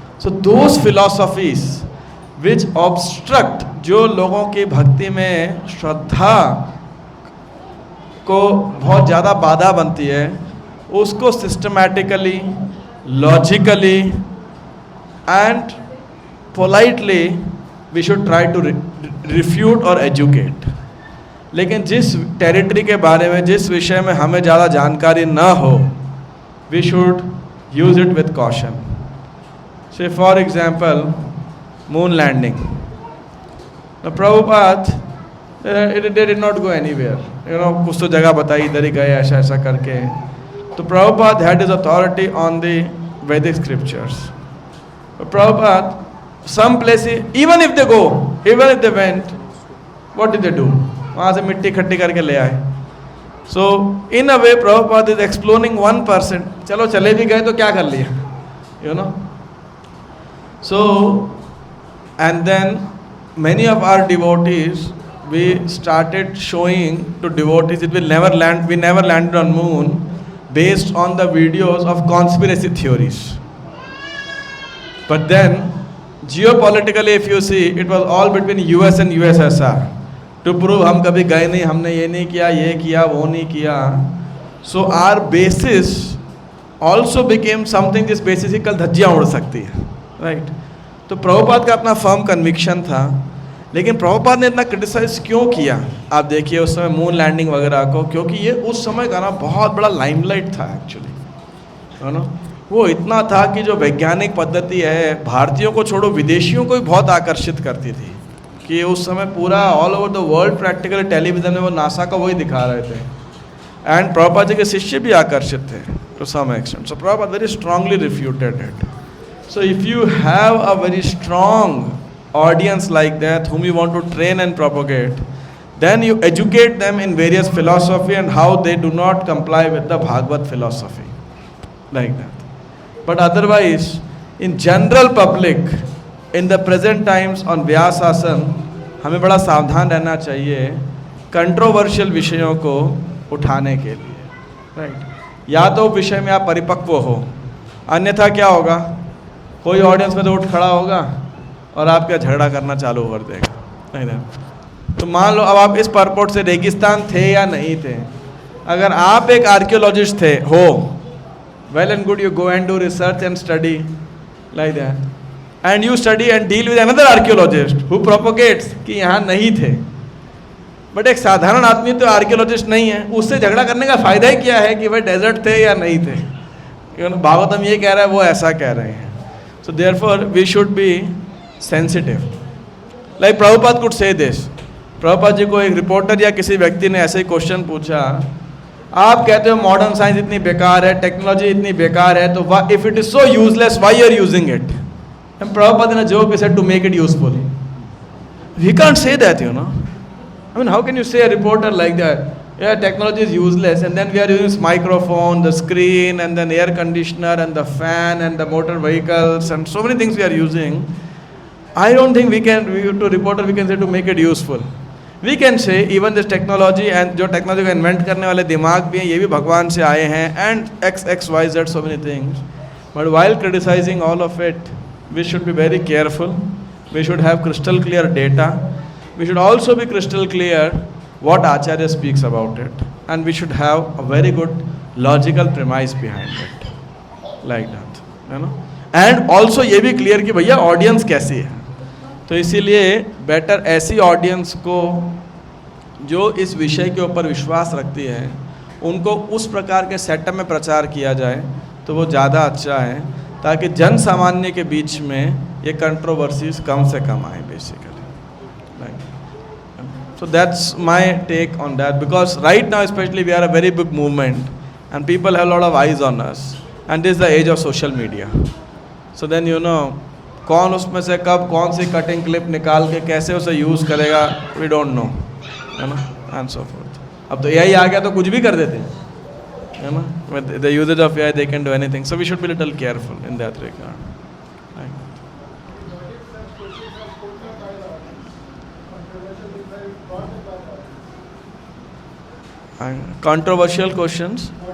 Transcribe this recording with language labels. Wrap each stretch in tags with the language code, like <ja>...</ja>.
<en>so those philosophies which obstruct,</en> <hi>जो लोगों की भक्ति में श्रद्धा को बहुत ज़्यादा बाधा बनती है, उसको</hi> <en>systematically, logically and politely we should try to refute</en> <hi>और एजुकेट. लेकिन जिस टेरिटरी के बारे में, जिस विषय में हमें ज़्यादा जानकारी ना हो,</hi> <en>We should use it with caution. Say for example moon landing, The Prabhupada, they did not go anywhere.</en> <hi>कुछ तो जगह बताई, इधर ही गए ऐसा ऐसा करके.</hi> <en>तो Prabhupada had his authority on the Vedic scriptures. But Prabhupada, some places, even if they went, what did they do?</en> <hi>वहाँ से मिट्टी इकट्ठी करके ले आए.</hi> <en>So in a way, Prabhupada is exploring 1%.</en> <hi>चलो चले भी गए तो क्या कर लिया?</hi> <en>So, and then many of our devotees, we started showing to devotees, we never landed on moon based on the videos of conspiracy theories. But then, geopolitically if you see, it was all between US and USSR. To prove</en> <hi>हम कभी गए नहीं, हमने ये नहीं किया, ये किया, वो नहीं किया.</hi> <en>So our basis also became something</en> <hi>जिस basis ही कल धज्जियाँ उड़ सकती है. राइट तो प्रभुपाद का अपना फर्म कन्विक्शन था, लेकिन प्रभुपाद ने इतना क्रिटिसाइज क्यों किया? आप देखिए उस समय मून लैंडिंग वगैरह को, क्योंकि ये उस समय का ना बहुत बड़ा लाइमलाइट था एक्चुअली, है ना. वो इतना था कि जो वैज्ञानिक पद्धति है भारतीयों को छोड़ो विदेशियों को भी बहुत आकर्षित करती थी, कि उस समय पूरा</hi> <en>all over the world practically</en> <hi>television में वो नासा का वही दिखा रहे थे. एंड प्रभुपाद जी के शिष्य भी आकर्षित थे</hi> <en>To some extent. So Prabhupada very strongly refuted it. So if you have a very strong audience like that whom you want to train and propagate, then you educate them in various philosophy and how they do not comply with the Bhagavad philosophy, like that. But otherwise, in general public, in the present times on</en> <hi>व्यासासन, हमें बड़ा सावधान रहना चाहिए controversial विषयों को उठाने के लिए, राइट. या तो विषय में आप परिपक्व हो, अन्यथा क्या होगा, कोई ऑडियंस में तो उठ खड़ा होगा और आपका झगड़ा करना चालू कर देगा, नहीं ना. तो मान लो अब आप इस परपोर्ट से रेगिस्तान थे या नहीं थे, अगर आप एक आर्कियोलॉजिस्ट थे हो,</hi> <en>well and good, you go and do research and study like that, and you study and deal with another archaeologist who propagates</en> <hi>कि यहाँ नहीं थे. बट एक साधारण आदमी तो आर्कियोलॉजिस्ट नहीं है, उससे झगड़ा करने का फ़ायदा ही क्या है कि वह डेजर्ट थे या नहीं थे. भागवतम ये कह रहा है, वो ऐसा कह रहे हैं.</hi> <en>So therefore we should be sensitive. Like Prabhupada could say this.</en> <hi>Prabhupada ji को एक रिपोर्टर या किसी व्यक्ति ने ऐसे ही क्वेश्चन पूछा, आप कहते हो मॉडर्न साइंस इतनी बेकार है, टेक्नोलॉजी इतनी बेकार है, तो</hi> <en>If it is so useless why are using it?</en> <hi>And Prabhupada ने जवाब</hi> <en>said to make it useful. We can't say that, you know. I mean, how can you say a reporter like that? Yeah, technology is useless, and then we are using this microphone, the screen, and then air conditioner, and the fan, and the motor vehicles, and so many things we are using. I don't think we can, to reporter, we can say to make it useful. We can say even this technology and</en> <hi>जो technology को invent करने वाले दिमाग भी हैं, ये भी भगवान से आए हैं,</hi> <en>and X, Y, Z, so many things. But while criticizing all of it, we should be very careful. We should have crystal clear data. We should also be crystal clear what Acharya speaks about it, and we should have a very good logical premise behind it, like that, you know.</en> <hi>And also ये भी clear कि भैया audience कैसी है. तो इसीलिए better ऐसी audience को जो इस विषय के ऊपर विश्वास रखती है, उनको उस प्रकार के सेटअप में प्रचार किया जाए तो वो ज़्यादा अच्छा है, ताकि जन सामान्य के बीच में ये कंट्रोवर्सीज कम से कम आए basically.</hi> <en>So that's my take on that, because right now especially we are a very big movement and people have a lot of eyes on us, and this is the age of social media. So then you know,</en> <hi>कौन उसमें से कब कौन सी cutting clip निकाल के कैसे उसे use करेगा,</hi> <en>we don't know,</en> <hi>है ना, and so forth. अब तो AI आ गया तो कुछ भी कर देते हैं, है ना.</hi> <en>With the usage of AI they can do anything, so we should be little careful in that regard. Controversial questions.</en>